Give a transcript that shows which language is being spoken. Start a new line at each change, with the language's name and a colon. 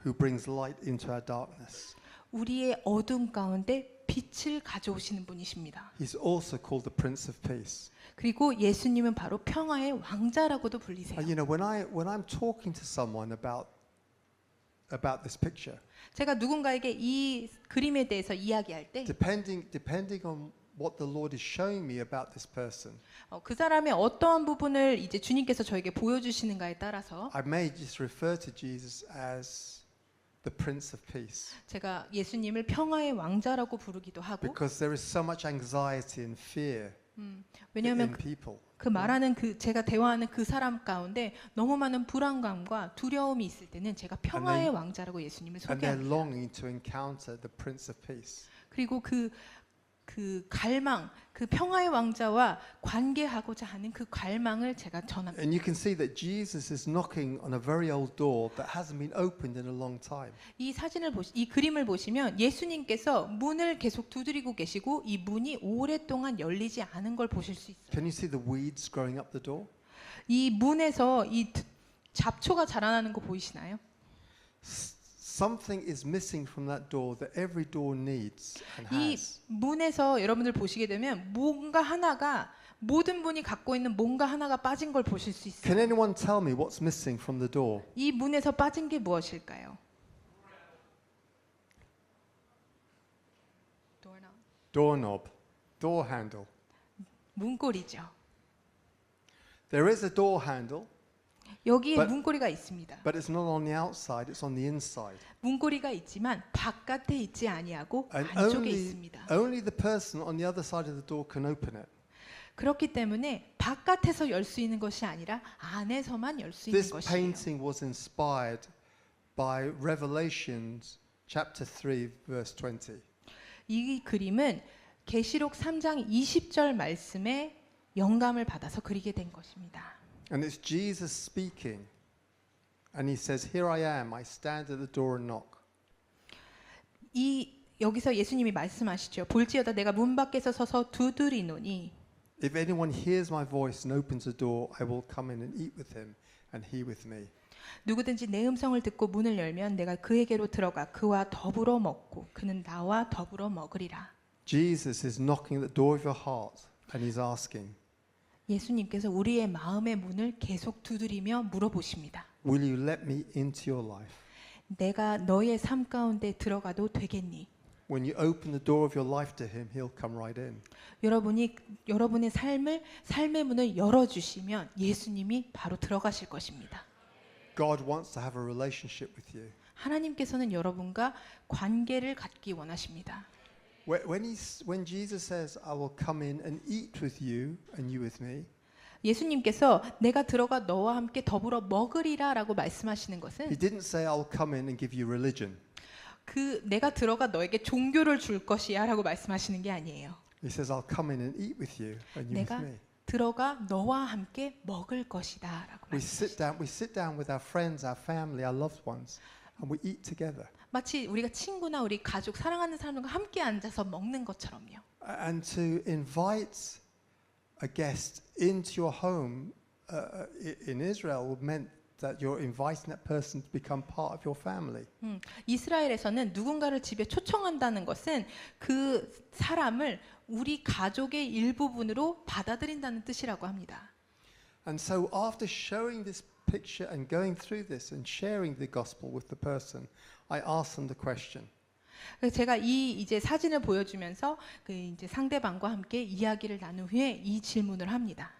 English: Who brings light into our darkness.
Korean: 우리의 어둠 가운데 빛을 가져오시는 분이십니다.
English: He's also called the Prince of Peace.
Korean: 그리고 예수님은 바로 평화의 왕자라고도 불리세요.
English: And you know, when I'm talking to someone about about this picture.
Korean: 제가 누군가에게 이 그림에 대해서 이야기할 때
English: Depending on what the Lord is showing me about this person,
Korean: 그 사람의 어떠한 부분을 이제 주님께서 저에게 보여주시는가에 따라서
English: I may just refer to Jesus as the Prince of Peace.
Korean: 제가 예수님을 평화의 왕자라고 부르기도 하고
English: Because there is so much anxiety and fear
Korean: 왜냐하면
English: in people.
Korean: 그 말하는 제가 대화하는 그 사람 가운데 너무 많은 불안감과 두려움이 있을 때는 제가 평화의 왕자라고 예수님을
English: And they're
Korean: 소개합니다.
English: longing to encounter the Prince of Peace.
Korean: 그리고 그 갈망, 그 평화의 왕자와 관계하고자 하는 그 갈망을 제가 전합니다.
English: And you can see that Jesus is knocking on a very old door that hasn't been opened in a long time.
Korean: 이 그림을 보시면 예수님께서 문을 계속 두드리고 계시고 이 문이 오랫동안 열리지 않은 걸 보실 수 있어요.
English: Can you see the weeds growing up the door?
Korean: 이 문에서 이 잡초가 자라나는 거 보이시나요?
English: Something is missing from that door that every door needs and
Korean: 이
English: has.
Korean: 문에서 여러분들 보시게 되면 뭔가 하나가 모든 분이 갖고 있는 뭔가 하나가 빠진 걸 보실 수 있어요.
English: Can anyone tell me what's missing from the door?
Korean: 이 문에서 빠진 게 무엇일까요?
English: Doorknob, door handle.
Korean: 문고리죠.
English: There is a door handle,
Korean: 여기에
English: But-
Korean: 문고리가 있습니다.
English: but it's not on the outside, it's on the inside.
Korean: 문고리가 있지만 바깥에 있지 아니하고
English: And
Korean: 안쪽에 있습니다.
English: only the person on the other side of the door can open it.
Korean: 그렇기 때문에 바깥에서 열 수 있는 것이 아니라 안에서만 열 수 있는
English: This
Korean: 것이에요.
English: painting was inspired by Revelations chapter 3 verse 20.
Korean: 이 그림은 계시록 3장 20절 말씀에 영감을 받아서 그리게 된 것입니다.
English: And it's Jesus speaking. And he says, "Here I am. I stand at the door and knock."
Korean: 여기서 예수님이 말씀하시죠. 볼지어다 내가 문 밖에서 서서 두드리노니
English: If anyone hears my voice and opens the door, I will come in and eat with him and he with me.
Korean: 누구든지 내 음성을 듣고 문을 열면 내가 그에게로 들어가 그와 더불어 먹고 그는 나와 더불어 먹으리라.
English: Jesus is knocking at the door of your heart and he's asking,
Korean: 예수님께서 우리의 마음의 문을 계속 두드리며 물어보십니다.
English: "Will you let me into your life?"
Korean: 내가 너의 삶 가운데 들어가도 되겠니?
English: When you open the door of your life to him, he'll come right in.
Korean: 여러분이 여러분의 삶의 문을 열어주시면 예수님이 바로 들어가실 것입니다.
English: God wants to have a relationship with you.
Korean: 하나님께서는 여러분과 관계를 갖기 원하십니다.
English: When Jesus says, "I will come in and eat with you and you with me,"
Korean: 예수님께서 내가 들어가 너와 함께 더불어 먹으리라라고 말씀하시는 것은
English: he didn't say, "I'll come in and give you religion."
Korean: 내가 들어가 너에게 종교를 줄 것이야라고 말씀하시는 게 아니에요.
English: He says, "I'll come in and eat with you and you with
Korean: 내가
English: me."
Korean: 들어가 너와 함께 먹을 것이다라고
English: We
Korean: 말씀하시죠.
English: sit down with our friends, our family, our loved ones, and we eat together.
Korean: 마치 우리가 친구나 우리 가족 사랑하는 사람들과 함께 앉아서 먹는 것처럼요.
English: And to invite a guest into your home in Israel meant that you're inviting that person to become part of your family.
Korean: 이스라엘에서는 누군가를 집에 초청한다는 것은 그 사람을 우리 가족의 일부분으로 받아들인다는 뜻이라고 합니다.
English: And so after showing this picture and going through this and sharing the gospel with the person, I asked them the question.
Korean: 그래서 제가 이제 사진을 보여주면서 이제 상대방과 함께 이야기를 나눈 후에 이 질문을 합니다.